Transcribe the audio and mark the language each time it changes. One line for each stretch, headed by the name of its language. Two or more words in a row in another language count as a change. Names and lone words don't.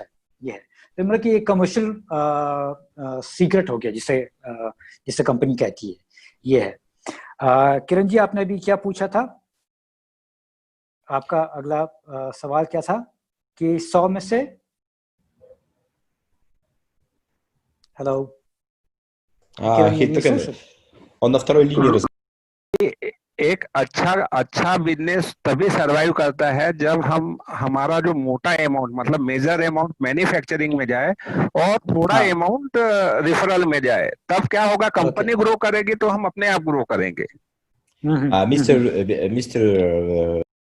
Hindi: ये है तो मतलब कि एक
English: commercial secret
Hindi: हो गया जिसे कंपनी कहती है। ये है। किरण जी, आपने अभी क्या पूछा था? आपका अगला सवाल क्या था कि 100 में से हेलो
Russian: Он на второй линии разговаривает.
Hindi: एक अच्छा बिजनेस तभी सरवाइव करता है जब हमारा जो मोटा अमाउंट, मतलब
English: major amount manufacturing
Hindi: में जाए और थोड़ा
English: amount referral
Hindi: में जाए, तब क्या होगा, कंपनी ग्रो करेगी तो हम अपने आप ग्रो करेंगे। मिस्टर